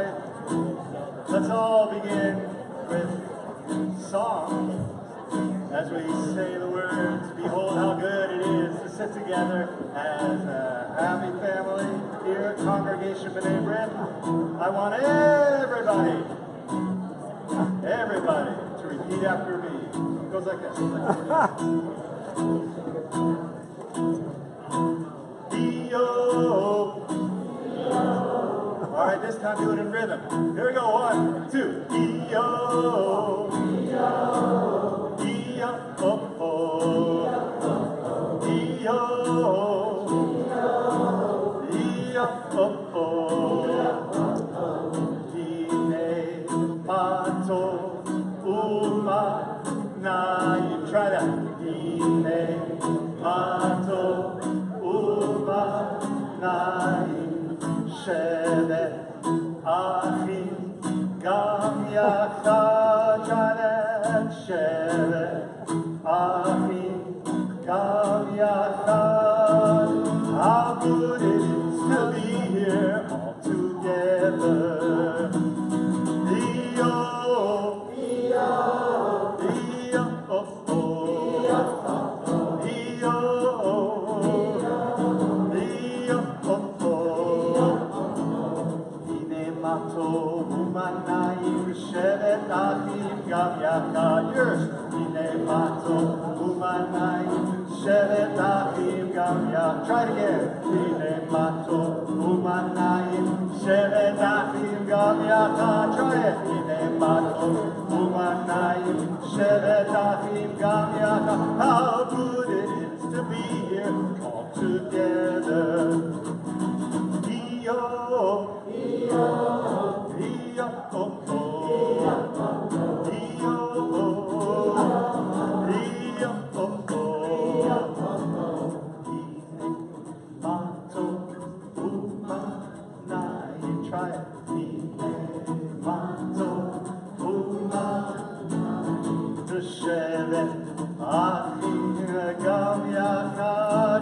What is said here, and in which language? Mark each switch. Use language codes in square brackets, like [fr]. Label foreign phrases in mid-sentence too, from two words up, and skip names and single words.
[en] Let's all begin with song as we say the words, behold how good it is to sit together as a happy family here at Congregation B'nai B'rith. I want everybody to repeat after me. It goes like this. E-O. All right, this time do it in rhythm. Here we go, 1, 2. E-O. E-O. E-O. E-O. Now you try that. [he] שבת אחים גם יחד. [en] Try that. [he] שבת אחים גם יחד. [en] How good it is to be here all together. E-O. [he] שבת אחים גם יחד. [en] Yours. [he] הנה מה טוב ומה נעים שבת אחים גם יחד. [en] Try it again. [he] הנה מה טוב ומה נעים שבת אחים גם יחד. [en] Try it. [he] הנה מה טוב ומה נעים שבת אחים גם יחד. [en] How good it is to be here all together. E-O. E-O. E-O. Try it. [he] שבת אחים גם יחד.